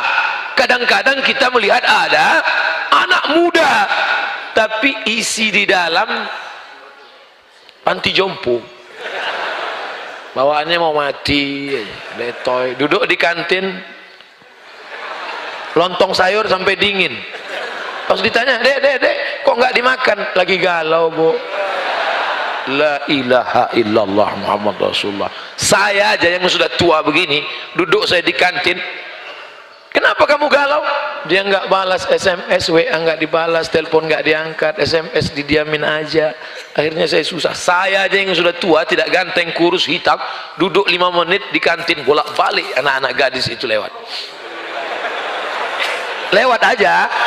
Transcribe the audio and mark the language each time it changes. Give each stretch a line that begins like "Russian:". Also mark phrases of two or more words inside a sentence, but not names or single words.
Indonesian: Kadang-kadang kita melihat ada anak muda tapi isi di dalam panti jompo, bawaannya mau mati, letoy, duduk di kantin lontong sayur sampai dingin. Pas ditanya, dek, kok nggak dimakan? Lagi galau, Bu.
Arabic: لا إله إلا الله محمد رسول الله.
Indonesian: Saya aja yang sudah tua begini, duduk saya di kantin, kenapa kamu galau? Dia nggak balas SMS, WA nggak dibalas, telepon nggak diangkat, SMS didiamin aja. Akhirnya saya susah. Saya aja yang sudah tua, tidak ganteng, kurus, hitam, duduk 5 menit di kantin, bolak-balik anak-anak gadis itu lewat aja.